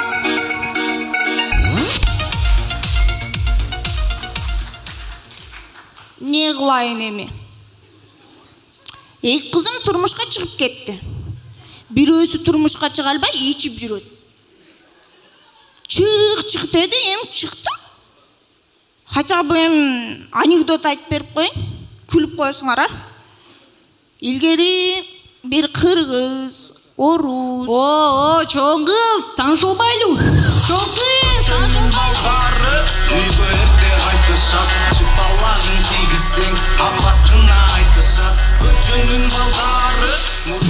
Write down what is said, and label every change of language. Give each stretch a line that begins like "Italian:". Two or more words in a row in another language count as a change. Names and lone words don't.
Kyrgyz: Не кылайын эми? Эки кызым турмушка чыгып кетти. Бирөөсү турмушка чыга албай ичип жүрөт. Чык деди, чыкты.
Russian: Хотя бы
Kyrgyz: анекдот айтып берип коюн, күлүп коесуңар, а? Илгери бир кыргыз, орус. Чоң кыз, Таңшылбайлуу. Чоң кыз, Таңшылбайлуу. Үйгө эрте кайтышат, чыпалагын кийгизсең, апасына айтышат, көчөнүн балдары.